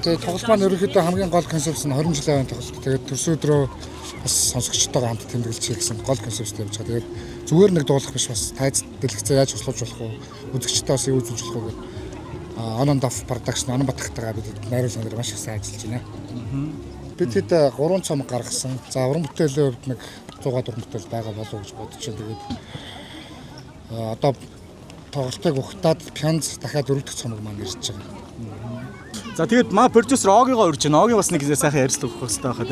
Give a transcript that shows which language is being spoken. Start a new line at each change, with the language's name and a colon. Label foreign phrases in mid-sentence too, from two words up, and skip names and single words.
Mongolian: Тэгээд тоглолт маань ерөнхийдөө хамгийн гол концепц нь 20 жилийн өмнө тоглолт. Тэгээд төрсөн өдрөө бас сонсогчтойгоо хамт тэмдэглэж хийсэн гол концепцтэй явж байгаа. Тэгээд зүгээр нэг дуулах биш бас тайз дэлгэцээ яаж услуулж болох вэ? Үзэгчтэй бас юу үзүүлж болох вэ гэдэг
English: on and off production
Mongolian: Анан Батгатайгаа бид найруулсан дээр маш их сайн ажиллаж байна. Бид хэд 3 цом гаргасан. За уран бүтээлийн хувьд нэг 100 уран бүтээл байгаа болов уу гэж бодож байна. Тэгээд одоо тоглолтыг ухтаад пянз дахиад 4 дахь цомог маань ирж байгаа. За тэгээд маа продюсер Огиогоо урьж байна. Оги бас нэг сайхан ярилцлага өгөх хэрэгтэй байхаа.